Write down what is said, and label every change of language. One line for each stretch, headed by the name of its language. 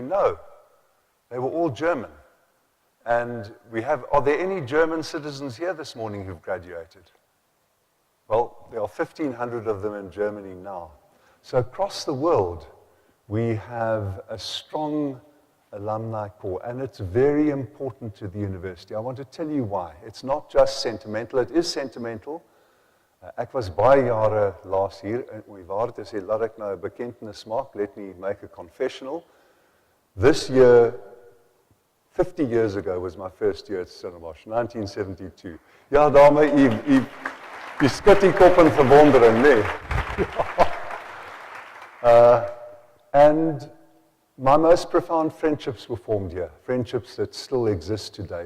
English: No, they were all German. And are there any German citizens here this morning who've graduated? Well, there are 1,500 of them in Germany now. So across the world, we have a strong alumni corps, and it's very important to the university. I want to tell you why. It's not just sentimental. It is sentimental.
Afrikaans: Ek was baie jare laas hier, en om die waarheid te sê, laat ek nou 'n bekentenis maak.
English: Let me make a confessional. This year, 50 years ago, was my first year at Stellenbosch, 1972.
Afrikaans: Ja, dame, u skud die kop in verwondering, nee.
English: And my most profound friendships were formed here, friendships that still exist today.